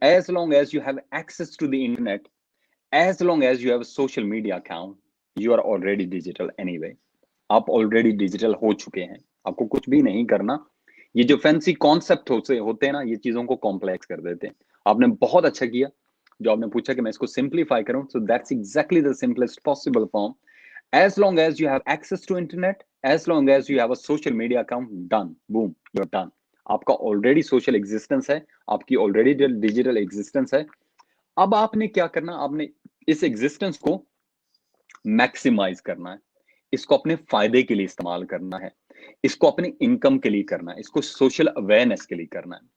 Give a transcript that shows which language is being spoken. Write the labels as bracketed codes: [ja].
[en] As long as you have access to the internet, as long as you have social media account, you are already digital anyway. [ur] आप already digital हो चुके हैं. آپ کو کچھ بھی نہیں کرنا. یہ جو فینسی کانسیپٹ ہوتے ہیں نا, یہ چیزوں کو کمپلیکس کر دیتے ہیں. آپ نے بہت اچھا کیا جو آپ نے پوچھا کہ میں اس کو سمپلیفائی کروں. [en] So that's exactly the simplest possible form. As long as you have access to internet, as long as you have a social media account, done, boom, you're done. [ur] آپ کا already social existence ہے, آپ کی already digital existence ہے. اب آپ نے کیا کرنا, آپ نے اس existence کو maximize کرنا ہے, اس کو اپنے فائدے کے لیے استعمال کرنا ہے, اس کو اپنے انکم کے لیے کرنا ہے, اس کو سوشل اویئرنیس کے لیے کرنا ہے.